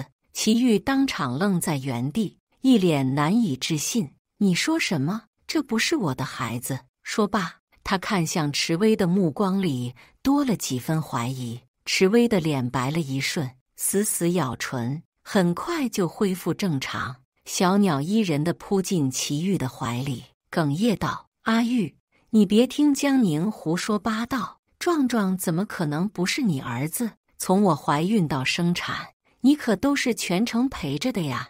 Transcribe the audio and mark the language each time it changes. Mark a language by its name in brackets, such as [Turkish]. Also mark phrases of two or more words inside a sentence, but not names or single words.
[Chinese] 祁煜當場愣在原地，一臉難以置信：“你說什麼？這不是我的孩子？” 說罷，他看向池薇的目光裡多了幾分懷疑。池薇的臉白了一瞬，死死咬唇，很快就恢復正常，小鳥依人地撲進祁煜的懷裡，哽咽道：“阿玉，你別聽江寧胡說八道，壯壯怎麼可能不是你兒子？從我懷孕到生產，你可都是全程陪着的呀！